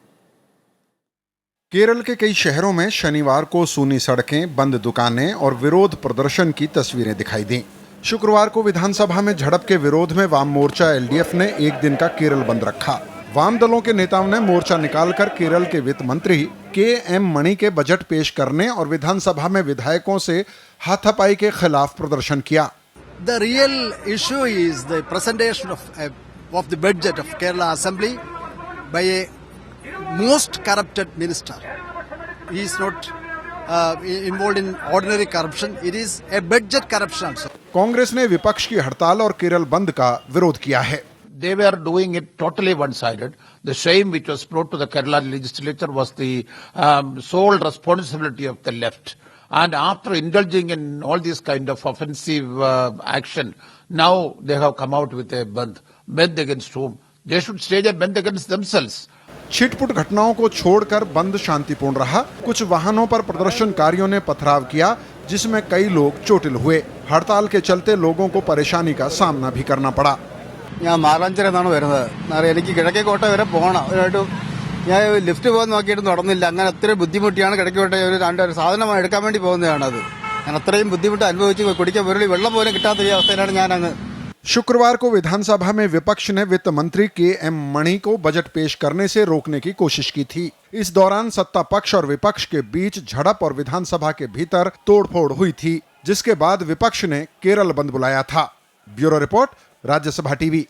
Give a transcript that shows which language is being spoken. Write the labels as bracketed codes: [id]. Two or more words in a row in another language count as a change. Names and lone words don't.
[hi] केरल के कई शहरों में शनिवार को सूनी सड़कें, बंद दुकानें और विरोध प्रदर्शन की तस्वीरें दिखाई दी। शुक्रवार को विधानसभा में झड़प के विरोध में वाम मोर्चा एलडीएफ ने एक दिन का केरल बंद रखा। वाम दलों के नेताओं ने मोर्चा निकालकर केरल के वित्त मंत्री के.एम. मणि के बजट पेश करने और विधानसभा में विधायकों से हाथापाई के खिलाफ प्रदर्शन किया। [en] The real issue is the presentation of the budget of Kerala Assembly by a most corrupted minister. He is not involved in ordinary corruption. It is a budget corruption also. [hi] कांग्रेस ने विपक्ष की हड़ताल और केरल बंद का विरोध किया है। [en] They were doing it totally one-sided. The shame which was brought to the Kerala legislature was the sole responsibility of the left. And after indulging in all this kind of offensive action, now they have come out with a band against whom? They should stage a band against themselves. [hi] छिटपुट घटनाओं को छोड़कर बंद शांतिपूर्ण रहा। कुछ वाहनों पर प्रदर्शनकारियों ने पथराव किया, जिसमें कई लोग चोटिल हुए। हड़ताल के चलते लोगों को परेशानी का सामना भी करना पड़ा। [ml] ഞാൻ മാറാഞ്ചിറന്നാണ് വരുന്നത്. എനിക്ക് കിഴക്കേക്കോട്ട വരെ പോകണം. ഞാൻ ലിഫ്റ്റ് പോകാൻ നോക്കിയിട്ട് നടന്നില്ല. അങ്ങനെ അത്രയും ബുദ്ധിമുട്ടിയാണ് കിഴക്കേക്കോട്ട ഒരു സാധനം എടുക്കാൻ വേണ്ടി പോകുന്നതാണത്. ഞാൻ അത്രയും ബുദ്ധിമുട്ട് അനുഭവിച്ച് കുടിക്കാൻ ഒരു വെള്ളം പോലും കിട്ടാത്ത ഈ അവസ്ഥയിലാണ് ഞാൻ അങ്ങ്. [hi] शुक्रवार को विधानसभा में विपक्ष ने वित्त मंत्री के.एम. मणि को बजट पेश करने से रोकने की कोशिश की थी। इस दौरान सत्ता पक्ष और विपक्ष के बीच झड़प और विधानसभा के भीतर तोड़फोड़ हुई थी, जिसके बाद विपक्ष ने केरल बंद बुलाया था। ब्यूरो रिपोर्ट, राज्यसभा टीवी।